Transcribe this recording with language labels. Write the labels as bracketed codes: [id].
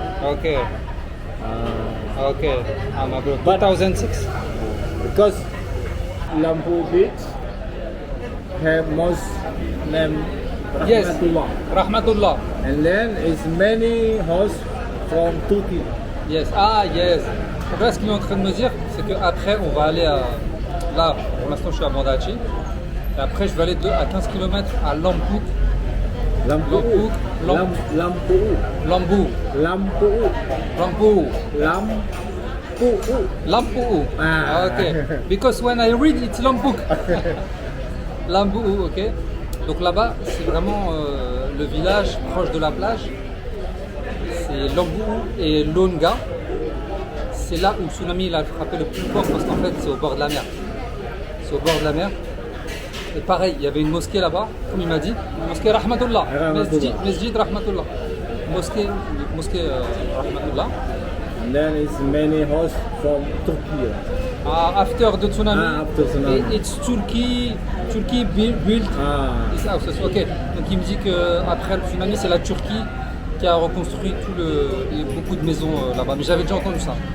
[en] Okay. Okay. My bro. But- 2006. Because Lampu Beach have most name Yes. Rahmatullah. Rahmatullah. And then it's many house from Turkey. Yes. Ah, yes. [fr] Donc là, ce qu'il est en train de me dire, c'est qu'après, on va aller à... Là, pour l'instant, je suis à Banda Aceh. Et après, je vais aller à 15 km à Lampuk. Lampu. Lampu. Lampu. Lambu. Lampu. Lampu. Lampu. Lampu. Ah. [en] Okay. Because when I read, it's Lampuk. Lambu, ok. [fr] Donc là-bas, c'est vraiment le village proche de la plage. C'est Lambu et Longa. C'est là où le tsunami il a frappé le plus fort parce qu'en fait, c'est au bord de la mer. C'est au bord de la mer. Et pareil, il y avait une mosquée là-bas, comme il m'a dit. Mosquée Rahmatullah. Mesjid Rahmatullah. Mosquée Rahmatullah. [en] And then it's many house from Turkey. After the tsunami. After tsunami. It's Turkey built this house. Ok. [fr] Donc il me dit qu'après le tsunami, c'est la Turquie qui a reconstruit beaucoup de maisons là-bas. Mais j'avais déjà entendu ça.